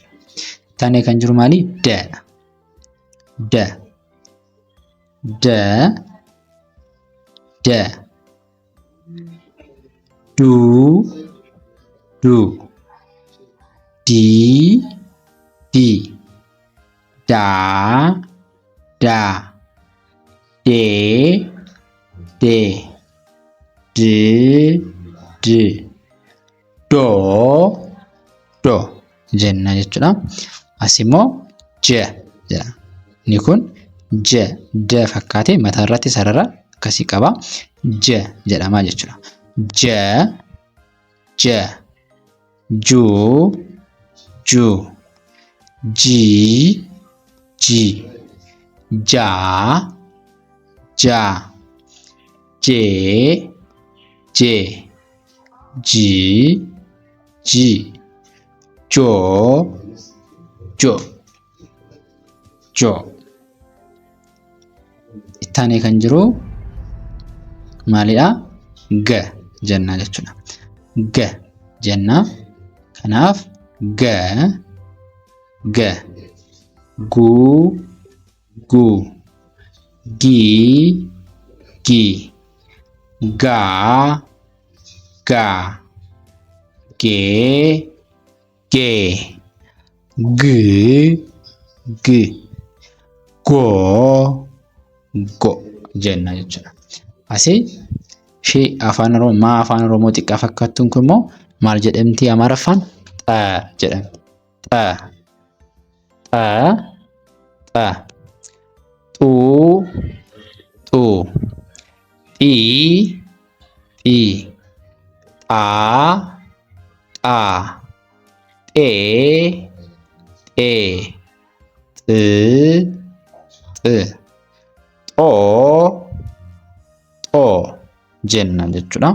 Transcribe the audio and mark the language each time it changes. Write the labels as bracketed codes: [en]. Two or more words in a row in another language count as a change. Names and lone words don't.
[om] Taanee kan jiru maali? Du di da de do jenna jechuudha. As immoo j jedha. Inni kun j fakkaatee mataa irratti sarara akkasii qaba. J jedhama jechuudha. Ju ji ja je ji jo. Ittaanee kan jiru maalidha? G jenna jechuudha. G jenna. Kanaaf g gu gi ga ge go jenna jechuudha. Asii ishee afaan Oromoo xiqqaa fakkaattuun kun immoo maal jedhamti? Amaaraffaan x jedhamti. Xuu xii xaa xee xoo jenna jechuudha.